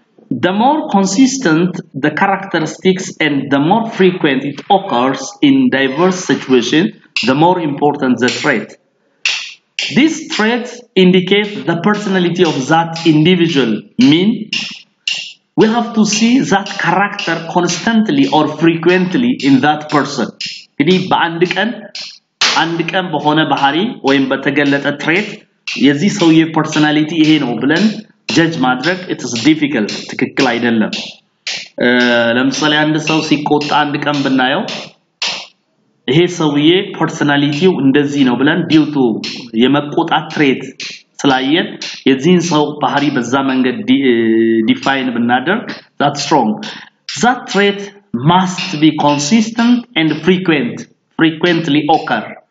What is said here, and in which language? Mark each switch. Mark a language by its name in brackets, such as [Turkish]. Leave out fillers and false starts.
[English] The more consistent the characteristics and the more frequent it occurs in diverse situations, the more important the trait. These traits indicate the personality of that individual. Mean we have to see that character constantly or frequently in that person. [Amharic] እንግዲህ አንድ ቀን በሆነ ባህሪ ወይም በተገለጠ ትሬት የዚህ ሰውዬ ፐርሰናሊቲ ይሄ ነው ብለን ጀጅ ማድረግ [English] it is difficult [Amharic] ትክክል አይደለም ለምሳሌ አንድ ሰው ሲቆጣ አንድ ቀን ብናየው ይሄ ሰውዬ ፐርሰናሊቲው እንደዚህ ነው ብለን ዲው ቱ የመቆጣት ትሬት ስላየን የዚህን ሰው ባህሪ በዛ መንገድ ዲፋይን ብናደርግ [English] that's wrong. That trait must be consistent and frequently occur.